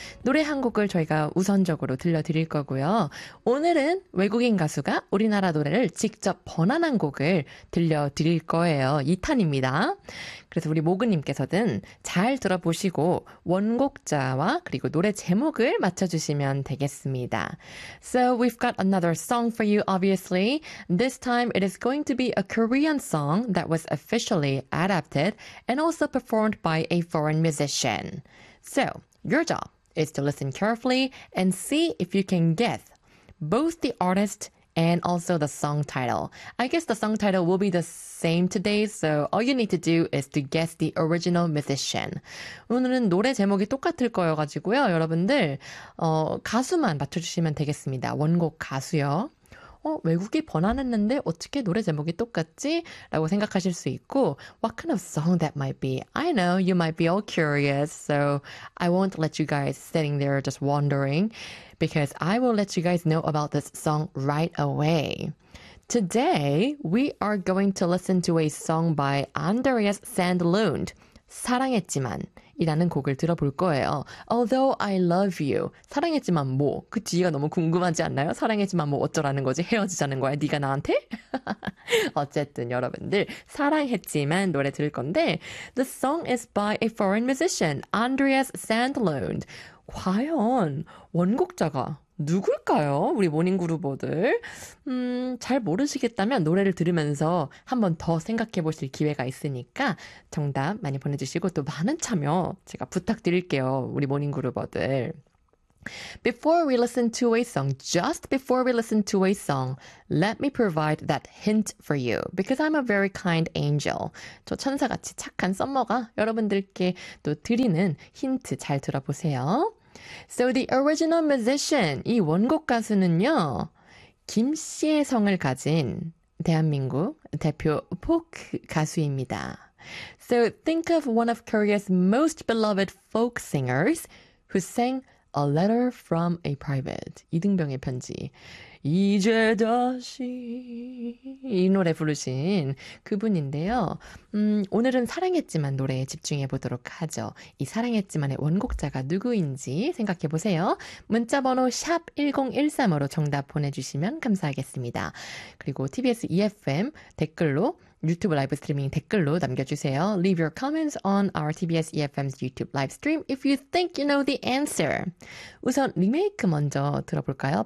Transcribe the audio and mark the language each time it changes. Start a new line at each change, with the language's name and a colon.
Korean: 노래 한 곡을 저희가 우선적으로 들려드릴 거고요. 오늘은 외국인 가수가 우리나라 노래를 직접 번안한 곡을 들려드릴 거예요. 2탄입니다. 그래서 우리 모그님께서는 잘 들어보시고 원곡자와 그리고 노래 제목을 맞춰주시면 되겠습니다.
English: So we've got another song for you, obviously. This time it is going to be a Korean song that was officially adapted and also performed by a foreign musician. So your job is to listen carefully and see if you can guess both the artist and also the song title. I guess the song title will be the same today, so all you need to do is to guess the original musician.
Korean: 오늘은 노래 제목이 똑같을 거여가지고요. 여러분들, 가수만 맞춰주시면 되겠습니다. 원곡 가수요. 외국이 번안했는데 어떻게 노래 제목이 똑같지?
English: 라고 생각하실 수 있고, what kind of song that might be? I know you might be all curious, so I won't let you guys sitting there just wondering, because I will let you guys know about this song right away. Today, we are going to listen to a song by Andreas Sandlund, 사랑했지만.
Korean: 이라는 곡을 들어볼 거예요.
English: Although I love you. 사랑했지만 뭐.
Korean: 그 뒤가 너무 궁금하지 않나요? 사랑했지만 뭐 어쩌라는 거지? 헤어지자는 거야? 네가 나한테? 어쨌든 여러분들 사랑했지만 노래 들을 건데 The song is by a foreign musician, Andreas Sandlund. 과연 원곡자가 누굴까요? 우리 모닝그루버들. 잘 모르시겠다면 노래를 들으면서 한 번 더 생각해 보실 기회가 있으니까 정답 많이 보내주시고 또 많은 참여 제가 부탁드릴게요. 우리 모닝그루버들.
English: Before we listen to a song, just before we listen to a song, let me provide that hint for you. Because I'm a very kind angel.
Korean: 저 천사같이 착한 썸머가 여러분들께 또 드리는 힌트 잘 들어보세요. So the original musician, 이 원곡 가수는요, 김 씨의 성을 가진 대한민국 대표 folk 가수입니다.
English: So think of one of Korea's most beloved folk singers who sang A Letter from a Private, 이등병의 편지.
Korean: 이제 다시 이 노래 부르신 그분인데요. 오늘은 사랑했지만 노래에 집중해 보도록 하죠. 이 사랑했지만의 원곡자가 누구인지 생각해 보세요. 문자 번호 샵 1013으로 정답 보내주시면 감사하겠습니다. 그리고 TBS EFM 댓글로 유튜브 라이브 스트리밍 댓글로 남겨주세요.
English: Leave your comments on our TBS EFM's YouTube live stream if you think you know the answer.
Korean: 우선 리메이크 먼저 들어볼까요?